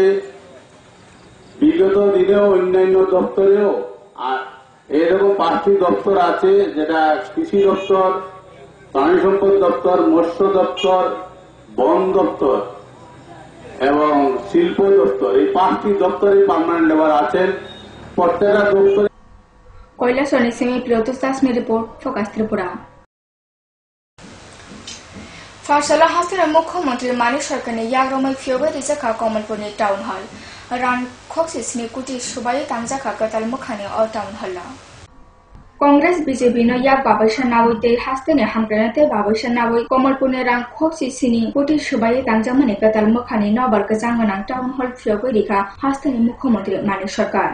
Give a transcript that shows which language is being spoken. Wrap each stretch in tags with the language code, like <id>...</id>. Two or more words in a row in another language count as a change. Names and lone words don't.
<bn>বিগত দিনেও অন্যান্য দপ্তরেও এরকম 5টি দপ্তর আছে, যেটা কৃষি দপ্তর, প্রাণী সম্পদ দপ্তর, মৎস্য দপ্তর, বন দপ্তর এবং শিল্প দপ্তর। এই 5টি দপ্তরে</bn> <en>permanent labour</en> <bn>আছেন। প্রত্যেকটা দপ্তরে</bn> <trp>কৈলাসনি সেমি প্রিয়তোষ দাসনি রিপোর্ট ফোকাস ত্রিপুরা। Farsala hastini mukhyamontri Mani sarkarni yagromai phiyogoi rijaka Kamalpurni</trp> <en>town hall.</en> <trp>Ran khoksisni kuti subai tangjaka katal mukhani o</trp> <en>town hall.</en> <trp>Congress BJP no yak babaisha nawoi te hastini hamgranate babaisha nawoi Kamalpurni ran khoksisni kuti subai tangjamani katal mukhani nobar kajangmanang</trp> <en>town hall</en> <trp>phiyogoi rika hastini mukhyamontri Mani sarkar.</trp>